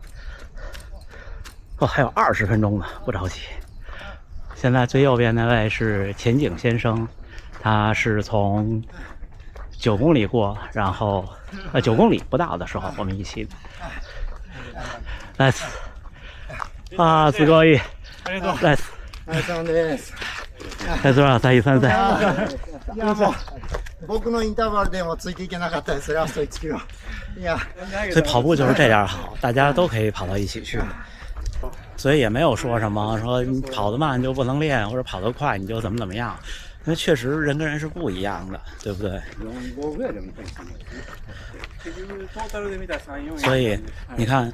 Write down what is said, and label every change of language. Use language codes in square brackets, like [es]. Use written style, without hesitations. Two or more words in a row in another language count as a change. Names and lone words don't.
[zh] 哦，还有20分钟呢，不着急。现在最右边那位是前景先生，他是从9公里过，然后9公里不到的时候我们一起的。Nice。 [ja] あー、すごい。ナイス。ナイスです。ナイスラー、第3戦。いやもう僕のインターバルでもついていけなかったです。ラスト1キロ。いや， [zh] 所以跑步就是这样好，大家都可以跑到一起去。所以也没有说什么说你跑得慢就不能练，或者跑得快你就怎么样。因为确实人跟人是不一样的，对不对？所以你看。